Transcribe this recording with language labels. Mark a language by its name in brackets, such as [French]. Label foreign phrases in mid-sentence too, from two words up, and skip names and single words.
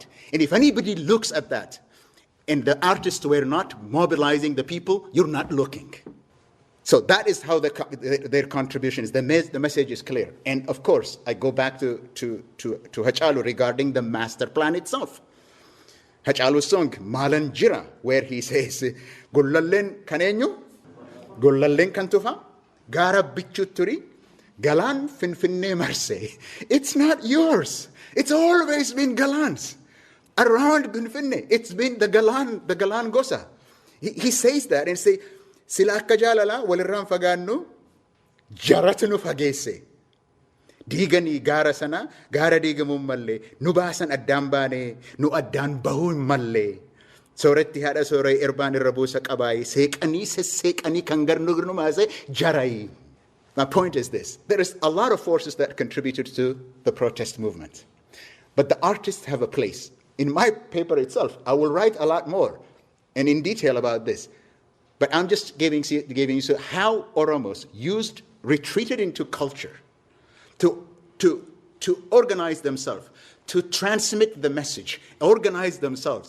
[English] And if anybody looks at that, and the artists were not mobilizing the people, you're not looking. So that is how their contribution is. The message is clear. And of course, I go back to Hachalu regarding the master plan itself. Hachalu's song, Malan Jira, where he says, [Oromo] Gullallen kanenyu, Gullallen kantufa, Gara bichuturi, Galan finfinne marse. [English] It's not yours. It's always been Galan's. Around Finfinne, it's been the Galan Gosa. He says that and say, [Oromo] Sila akka jaalala walirraan fagaannu jaratu nu fageesse. Diiganii gaara sana gaara diigamuun mallee nu baasan addaan baane nu addaan bahuun mallee. Sooretti haadha sooree erbaan irra buusa qabaayi seeqanii sesseeqanii kan garnu maase jarayi. [English] My point is this. There is a lot of forces that contributed to the protest movement. But the artists have a place. In my paper itself, I will write a lot more and in detail about this. But I'm just giving you how Oromos retreated into culture to organize themselves, to transmit the message, organize themselves.